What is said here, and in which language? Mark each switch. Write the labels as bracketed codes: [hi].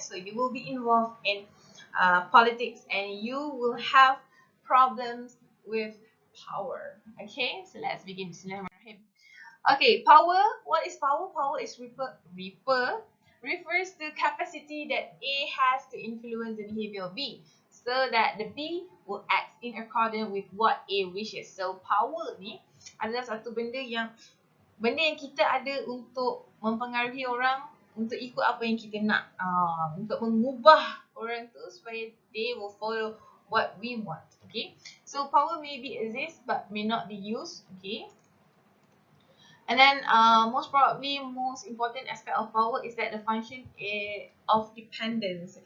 [en] So you will be involved in politics, and you will have problems with power. Okay, so let's begin. Bismillahirrahmanirrahim. Okay, power. What is power? Power is refers to capacity that A has to influence the behavior of B, so that the B will act in accordance with what A wishes. [ms] So power ni adalah satu benda yang kita ada untuk mempengaruhi orang untuk ikut apa yang kita nak, untuk mengubah orang tu supaya [en] they will follow what we want. Okay, so power may be exist but may not be used. Okay, and then most probably most important aspect of power is that the function of dependence.